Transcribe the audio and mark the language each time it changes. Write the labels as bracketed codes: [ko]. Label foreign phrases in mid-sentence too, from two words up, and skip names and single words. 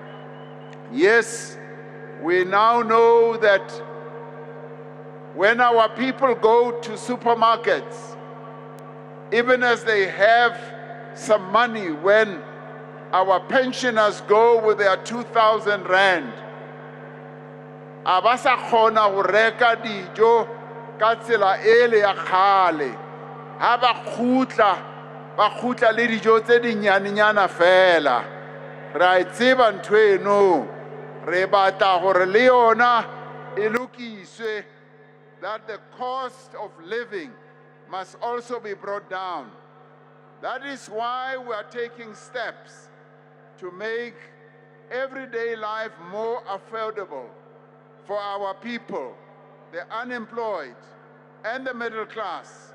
[en] Yes, we now know that when our people go to supermarkets, even as they have some money, when our pensioners go with their 2,000 rand, [st] abasa khona go reka dijo ka tsela ele ya khale, ha ba khutla le dijo tse dinyanenyana fela. Ra tseba ntho eno, re batla gore le yona e lokiswe, [en] that the cost of living must also be brought down. That is why we are taking steps to make everyday life more affordable for our people, the unemployed, and the middle class.